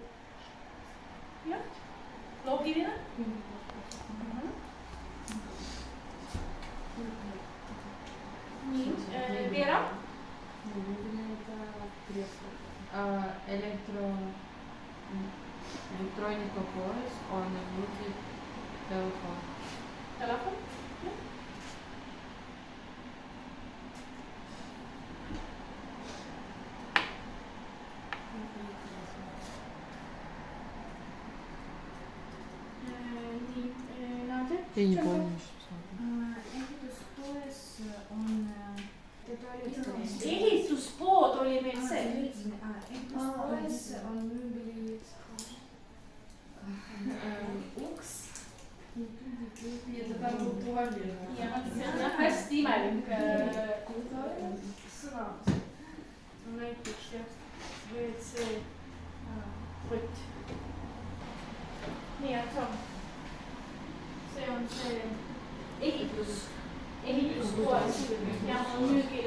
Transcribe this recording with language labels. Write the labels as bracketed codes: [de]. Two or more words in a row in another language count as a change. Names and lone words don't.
[et] Jah, loogiline. Nii, Veera. Elektroonikapood on müügil telefon. Telefon. [ru] Я не помню, что [et] Ehituspood oli meil see. Ehituspoes on müügil uks. [ru] это там был туалет. [et] Ja see on hästi imelik sõna. Näiteks jah, WC võtt. Nii, et see on see ehituspoes ja on müügil.